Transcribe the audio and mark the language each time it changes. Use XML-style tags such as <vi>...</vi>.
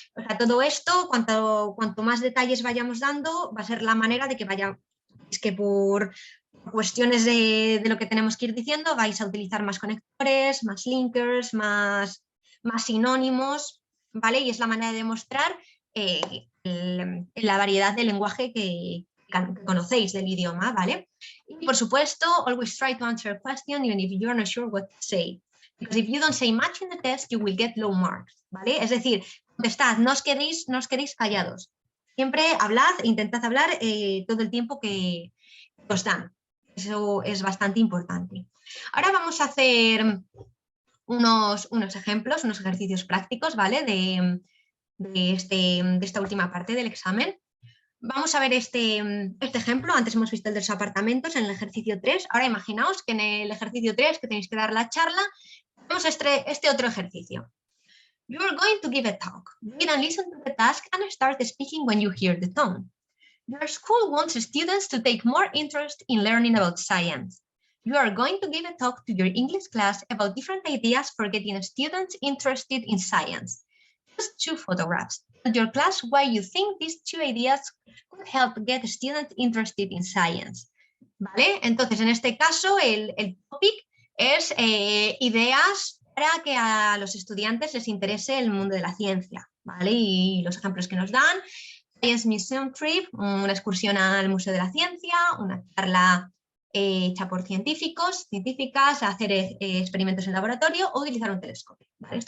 <es>O sea, todo esto, cuanto más detalles vayamos dando, va a ser la manera de que es que por cuestiones de lo que tenemos que ir diciendo, vais a utilizar más conectores, más linkers, más sinónimos, ¿vale? Y es la manera de demostrar la variedad de lenguaje que conocéis del idioma, ¿vale? Y por supuesto,</es> <en>always try to answer a question even if you're not sure what to say. Because if you don't say much in the test, you will get low marks, ¿vale?</en> <es>Es decir, contestad, no os quedéis callados. Siempre hablad, intentad hablar todo el tiempo que os dan. Eso es bastante importante. Ahora vamos a hacer unos ejemplos, unos ejercicios prácticos, ¿vale? De esta última parte del examen. Vamos a ver este ejemplo. Antes hemos visto el de los apartamentos en el ejercicio 3. Ahora imaginaos que en el ejercicio 3, que tenéis que dar la charla, tenemos este otro ejercicio.</es> <en>You are going to give a talk. Read and listen to the task and start speaking when you hear the tone. Your school wants students to take more interest in learning about science. You are going to give a talk to your English class about different ideas for getting students interested in science. Just 2 photographs. Tell your class why you think these 2 ideas could help get students interested in science.</en> <es>¿Vale? Entonces, en este caso, el topic es ideas para que a los estudiantes les interese el mundo de la ciencia, ¿vale? Y los ejemplos que nos dan: Science Museum Trip, una excursión al Museo de la Ciencia, una charla hecha por científicas, hacer experimentos en laboratorio o utilizar un telescopio, ¿vale?</es>